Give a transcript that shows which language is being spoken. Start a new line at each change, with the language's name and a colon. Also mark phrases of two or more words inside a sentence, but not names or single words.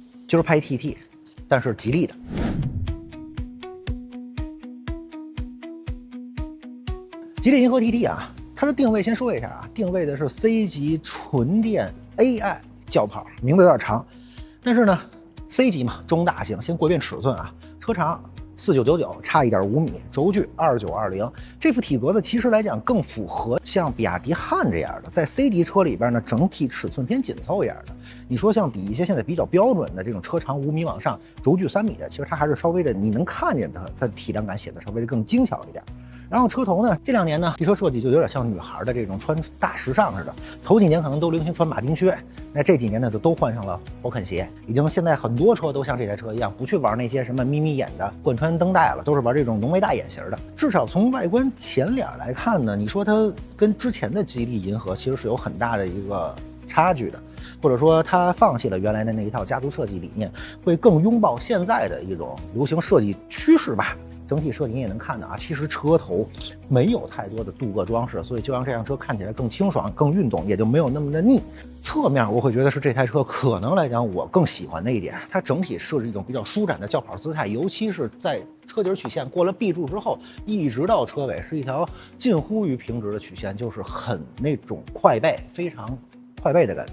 Chinese: 今儿拍 TT， 但是吉利的。吉利银河 TT 啊，它的定位先说一下啊，定位的是 C 级纯電 AI 轿跑，名字有点长，但是呢 ，C 级嘛，中大型。先过一遍尺寸啊，车长4999，差1.5米，轴距2920。这副体格子其實來講更符合像比亞迪漢這樣的，在 C 級車裡邊呢，整體尺寸偏緊湊一樣的。你說像比一些現在比較標準的這種車長5米往上，軸距3米的，其實它還是稍微的，你能看見它的體量感顯得稍微的更精巧一點。然後車頭呢，這2年呢，汽車設計就有點像女孩的這種穿大時尚似的。頭幾年可能都流行穿馬丁靴，那這幾年呢就都換上了勃肯鞋。已經現在很多車都像這台車一樣，不去玩那些什麼眯眯眼的貫穿灯带了，都是玩這種濃眉大眼型的。至少從外觀前臉來看呢，你說它跟之前的吉利银河其實是有很大的一個差距的，或者說它放棄了原来的那一套家族設計理念，會更擁抱現在的一種流行設計趨勢吧。整體設計你也能看到啊，其實車頭沒有太多的鍍鉻裝飾，所以就讓這輛車看起來更清爽、更運動，也就沒有那麼的膩。側面我會覺得是這台車可能來講我更喜歡的一點，它整體設置一種比較舒展的轿跑姿態，尤其是在車底曲線過了 B 柱之後，一直到車尾是一條近乎於平直的曲線，就是很那種快背，非常快背的感觉。